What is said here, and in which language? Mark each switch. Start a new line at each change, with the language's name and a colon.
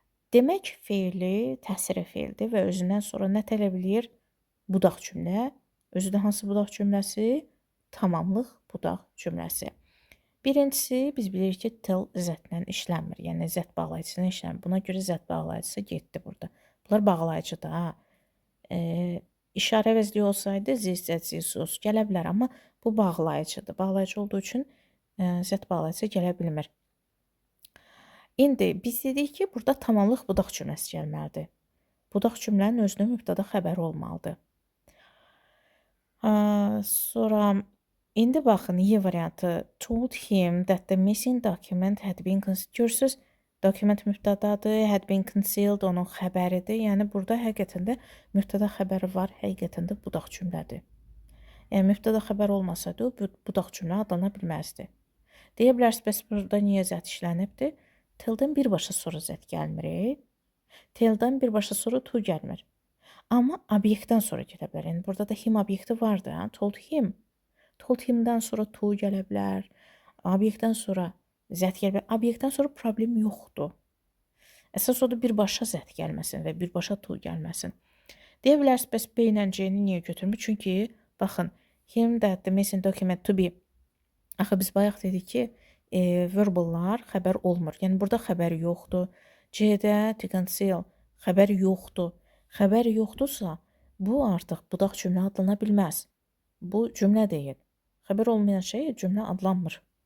Azerbaijani: Demək feili təsirə feildir və özündən sonra nə tələb eləyir? Budaq cümlə. Özü də hansı budaq cümləsi? Tamamlıq budaq cümləsi. Birincisi, biz bilirik ki, till zətlə işləmir. Yəni, zət bağlayıcısına işləmir. Buna görə zət bağlayıcısı getdi burada. Bunlar bağlayıcıdır, ha. İşarə əvəzliyi olsaydı, zis, zət, zis, sus gələ bilər. Amma bu bağlayıcıdır. Bağlayıcı olduğu üçün zət bağlayıcısı gələ bilmir. İndi biz dedik ki, burada tamamlıq budaq cümləsi gəlməlidir. Budaq cümlənin özünün mübtəda xəbəri olmalıdır. Sonra indi baxın, Y variantı.
English: Told him that the missing document had been concealed.
Azerbaijani: Görürsüz, document mübtədadır,
English: had been concealed
Azerbaijani: onun xəbəridir. Yəni, burada həqiqətən də mübtəda xəbəri var, həqiqətən də budaq cümlədir. Yəni, mübtəda xəbər olmasaydı, o budaq cümlə adlana bilməzdi. Deyə bilərsiniz, bəs burada niyə zət işlənibdir? Tilldən birbaşa sonra zət gəlmir. Tilldən birbaşa sonra to gəlmir. Amma obyektdən sonra gedə bilər. Yəni, burada da him obyekti vardır.
English: Told him.
Azerbaijani: Told himdən sonra to gələ bilər. Obyektdən sonra zət gələ bilər. Obyektdən sonra problem yoxdur. Əsas odur birbaşa zət gəlməsin və birbaşa to gəlməsin. Deyə bilərsiniz, bəs B ilə C-ni niyə götürmür? Çünki, baxın,
English: him that the missing document to be.
Azerbaijani: Axı, biz bayaq dedik ki, verballar xəbər olmur. Yəni, burada xəbər yoxdur. C-də to conceal xəbər yoxdur. Xəbər yoxdursa, bu artıq budaq cümlə adlana bilməz. Bu cümlə deyil. Xəbər olmayan şey cümlə adlanmır.